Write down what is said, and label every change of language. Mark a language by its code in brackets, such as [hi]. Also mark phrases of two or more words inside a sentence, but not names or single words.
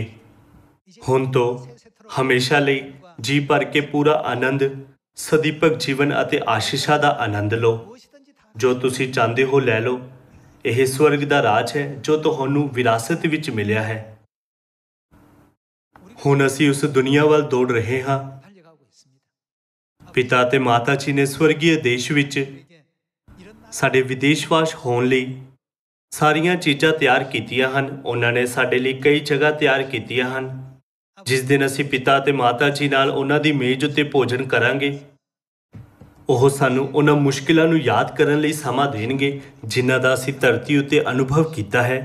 [pa] ਹੁਣ ਤੋਂ ਹਮੇਸ਼ਾ ਲਈ ਜੀ ਭਰ ਕੇ ਪੂਰਾ ਆਨੰਦ, ਸਦੀਪਕ ਜੀਵਨ ਅਤੇ ਆਸ਼ੀਸ਼ਾਂ ਦਾ ਆਨੰਦ ਲਓ। ਜੋ ਤੁਸੀਂ ਚਾਹੁੰਦੇ ਹੋ ਲੈ ਲਓ। ਇਹ ਸਵਰਗ ਦਾ ਰਾਜ ਹੈ ਜੋ ਤੁਹਾਨੂੰ ਵਿਰਾਸਤ ਵਿੱਚ ਮਿਲਿਆ ਹੈ। ਹੁਣ ਅਸੀਂ ਉਸ ਦੁਨੀਆ ਵੱਲ ਦੌੜ ਰਹੇ ਹਾਂ। [ko] 달려가고 있습니다. [pa] ਪਿਤਾ ਅਤੇ ਮਾਤਾ ਜੀ ਨੇ ਸਵਰਗੀ ਦੇਸ਼ ਵਿੱਚ [ko] 이게 이런 날 [pa] ਸਾਡੇ ਵਿਦੇਸ਼ਵਾਸ ਹੋਣ ਲਈ ਸਾਰੀਆਂ ਚੀਜ਼ਾਂ ਤਿਆਰ ਕੀਤੀਆਂ ਹਨ। ਉਹਨਾਂ ਨੇ ਸਾਡੇ ਲਈ ਕਈ ਜਗ੍ਹਾ ਤਿਆਰ ਕੀਤੀਆਂ ਹਨ। ਜਿਸ ਦਿਨ ਅਸੀਂ ਪਿਤਾ ਅਤੇ ਮਾਤਾ ਜੀ ਨਾਲ ਉਹਨਾਂ ਦੀ ਮੇਜ਼ ਉੱਤੇ ਭੋਜਨ ਕਰਾਂਗੇ, ਉਹ ਸਾਨੂੰ ਉਹਨਾਂ ਮੁਸ਼ਕਿਲਾਂ ਨੂੰ ਯਾਦ ਕਰਨ ਲਈ ਸਮਾਂ ਦੇਣਗੇ ਜਿਨ੍ਹਾਂ ਦਾ ਅਸੀਂ ਧਰਤੀ ਉੱਤੇ ਅਨੁਭਵ ਕੀਤਾ ਹੈ।